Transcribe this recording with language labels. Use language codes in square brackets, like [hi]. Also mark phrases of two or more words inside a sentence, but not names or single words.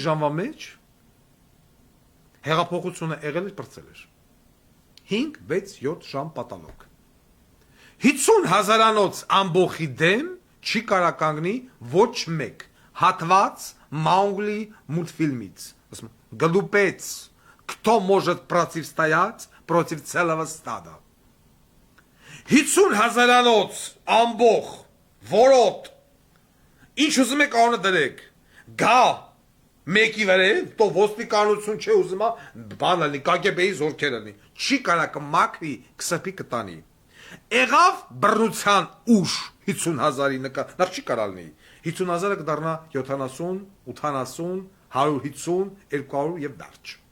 [hy] ժամվա մեջ հեղափոխությունը եղել էր, պրծել էր։ 5, 6, 7 ժամ պատանոք։ 50,000-անոց ամբողի դեմ չի կարա կանգնի ոչ մեկ, հատված Մաուգլի մուլտֆիլմից, գլուպեց, [ru] кто может противостоять против целого стада։ [hy] 50,000-անոց ամբող, որոտ, ինչ ուզում եք անունը դրեք, գա մեկի վրեն, տո ոստիկանություն չէ ուզում բան ալնի, կագեբեի զորքեր ալնի, չի կարա կմակվի, կսպի կտանի։ Եղավ բռնության ուժ 50,000-ի նկատ, նախ չի կարալնի, 50,000-ը կդառնա 70, 80, 150, 200 եւ վերջ։